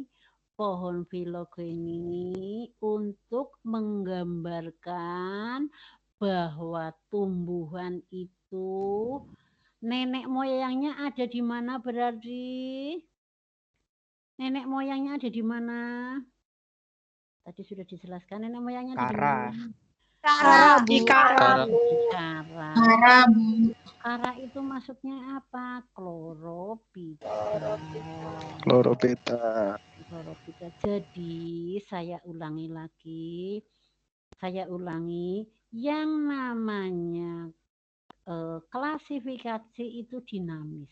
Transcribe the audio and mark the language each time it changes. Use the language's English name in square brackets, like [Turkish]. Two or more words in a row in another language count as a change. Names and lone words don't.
[Indonesian] Pohon filogeni untuk menggambarkan bahwa tumbuhan itu nenek moyangnya ada di mana berarti? Nenek moyangnya ada di mana? Tadi sudah dijelaskan nenek moyangnya ada di mana? Kara, Bu. Kara. Kara. Kara, Bu. Kara itu maksudnya apa? Kloropita. Chlorophyta. Kloropita. Jadi saya ulangi lagi. Saya ulangi. Yang namanya klasifikasi itu dinamis.